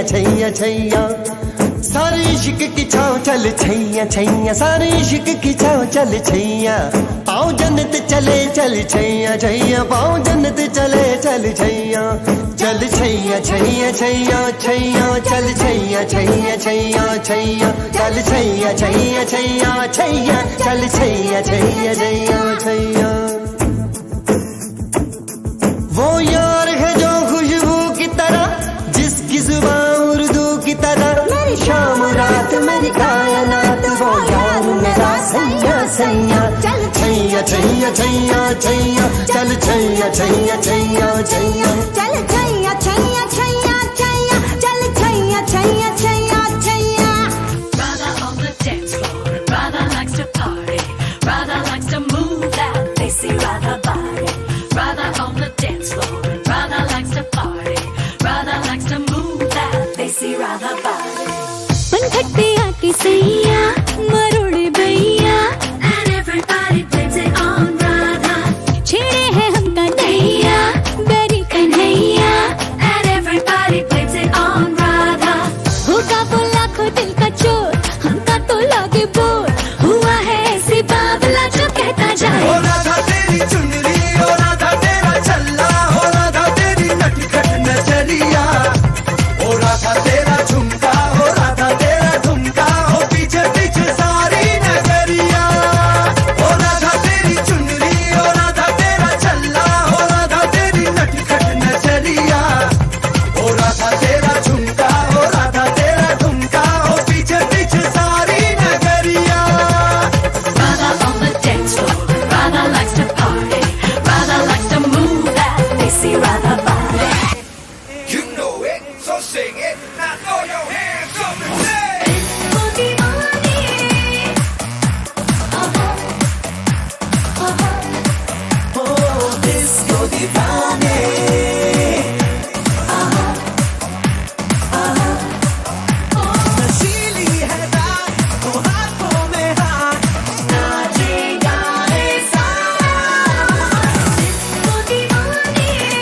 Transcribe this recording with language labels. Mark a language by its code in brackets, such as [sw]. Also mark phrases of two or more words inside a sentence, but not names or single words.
[hi] छैया छैया सारे इश्क की छाँव चल छैया छैया सारे इश्क की छाँव चल छैया पाँव जन्नत चले चल छैया छैया पाँव जन्नत चले चल छैया चल छैया छैया छैया छैया चल छैया छैया छैया छैया चल छैया छैया छैया छैया चल छैया छैया छैया छैया वो यार है जो खुशबू की तरह जिसकी जुबान उर्दू की तरह मेरी शाम रात मेरी कायनात वो यार मेरा सैया सैया चल छैया छैया छैया छैया चल छैया छैया छैया छैया चल छैया छैया छैया छैया चल छैया छैया छैया छैया [en] Brother on the dance floor, brother likes to party, brother likes to move that desi Radha body. Brother on the dance floor, brother likes to party, brother likes to move that desi Radha body. [hi] पंखट्टे आके सैया मरोड़े भैया [en] And everybody blames it on Radha. [hi] छेड़े हैं हम कन्हैया बेरी कन्हैया [en] And everybody blames it on Radha. [hi] होगा वो लाखों दिल का चोर हमका तो लगे बोर हुआ है ऐसे बावला जो कहता जाए हो राधा तेरी चुनरी हो राधा तेरा छल्ला हो राधा तेरी नटखट नजरिया हो राधा तेरा झुमका हो राधा तेरा झुमका हो पीछे पीछे सारी नगरिया हो राधा तेरी चुनरी हो राधा तेरा छल्ला हो राधा तेरी नटखट नजरिया हो राधा तेरा झुमका हो राधा तेरा झुमका हो पीछे पीछे सारी नगरिया [en] Radha on the dance floor, Radha likes to party, Radha likes to move that desi Radha body. You know it, so sing it. Now throw your hands up and say. Disco Diwali. Oh, disco divane. [hi] नशीली है रात, वो हाथों में हाथ, नाचेगा ऐसा। [en] Disco Diwali.